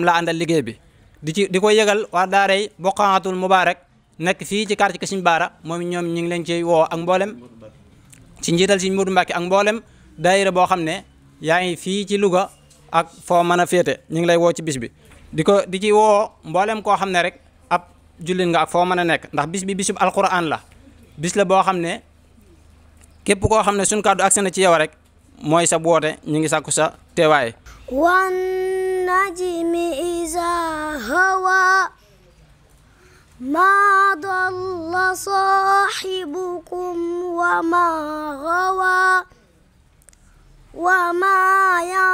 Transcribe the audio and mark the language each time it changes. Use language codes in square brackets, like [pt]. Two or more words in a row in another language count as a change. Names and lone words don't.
[wo] la àndal liggéey bi di ko yëgal waa daaray Boqaatul Mubaarak nekk fii ci quartier Sëñ Baara moom ñoom ñu ngi leen ci woo ak mboolem ci njiital Sëñ Moodu Mbàkke ak mboolem daayira boo xam ne yaa ngi fii ci Louga ak foo mën a féete ñu ngi lay woo ci bis bi di ci woo mboolem koo xam ne rek ab jullit nga ak foo mën a nekk ndax bis bi bisub alquran la bis la boo xam ne képp koo xam ne suñ kàddu agsi na ci yow rek mooy sa boote ñu ngi sàkku sa teewaay. [ar] والنجم إذا هوى ما ضل صاحبكم وما غوى وما